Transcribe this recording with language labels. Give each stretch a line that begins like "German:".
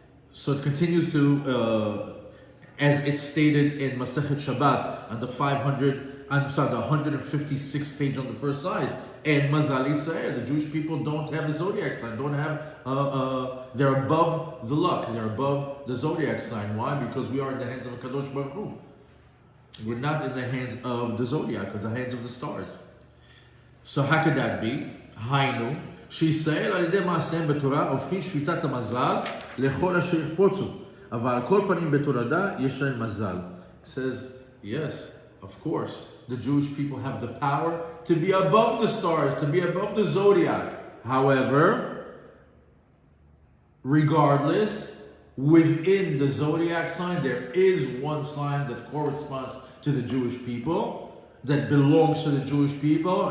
English: So it continues to, as it's stated in Masechet Shabbat on the 156th page on the first side. And Mazal Yisrael, the Jewish people don't have a zodiac sign, don't have, they're above the luck, they're above the zodiac sign. Why? Because we are in the hands of a Kadosh Baruch Hu. We're not in the hands of the zodiac, or the hands of the stars. So how could that be?
Hebrew: Hainu, שישראל על ידי מעשיהם בתורה הופכים שפיטת המזל לכל אשר יחפוצו. אבל על כל פנים בתולדה יש להם מזל.
English: It says, yes, of course, the Jewish people have the power to be above the stars, to be above the zodiac. However, regardless, within the zodiac sign, there is one sign that corresponds to the Jewish people, that belongs to the Jewish people.